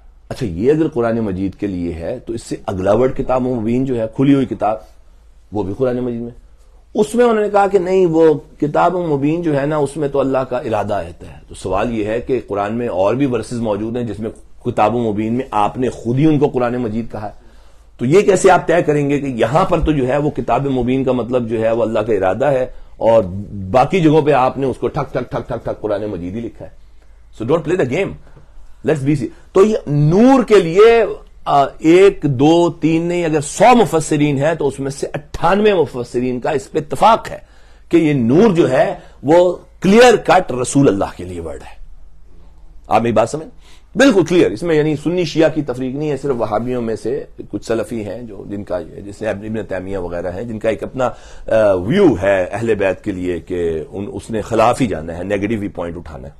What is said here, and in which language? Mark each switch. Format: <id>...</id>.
<ur>اچھا یہ اگر قرآن مجید کے لیے ہے تو اس سے اگلا ورڈ کتاب مبین جو ہے, کھلی ہوئی کتاب, وہ بھی قرآن مجید میں, اس میں انہوں نے کہا کہ نہیں وہ کتاب مبین جو ہے نا اس میں تو اللہ کا ارادہ رہتا ہے. تو سوال یہ ہے کہ قرآن میں اور بھی ورسز موجود ہیں جس میں کتاب مبین میں آپ نے خود ہی ان کو قرآن مجید کہا ہے. تو یہ کیسے آپ طے کریں گے کہ یہاں پر تو جو ہے وہ کتاب مبین کا مطلب جو ہے وہ اللہ کا ارادہ ہے, اور باقی جگہوں پہ آپ نے اس کو ٹھک ٹھک ٹھک ٹھک ٹھک قرآن مجید ہی لکھا ہے.</ur> <en>So don't play the game, let's be see.</en> <ur>تو یہ نور کے لیے 1 2 3 نہیں, اگر 100 مفسرین ہیں تو اس میں سے 98 مفسرین کا اس پہ اتفاق ہے کہ یہ نور جو ہے وہ کلیئر کٹ رسول اللہ کے لیے ورڈ ہے. آپ میری بات سمجھ, بالکل کلیئر. اس میں یعنی سنی شیعہ کی تفریق نہیں ہے, صرف وہابیوں میں سے کچھ سلفی ہیں جو جن کا جیسے ابن تیمیہ وغیرہ ہیں جن کا ایک اپنا ویو ہے اہل بیت کے لیے کہ اس نے خلاف ہی جانا ہے, نیگیٹو وی پوائنٹ اٹھانا ہے.</ur>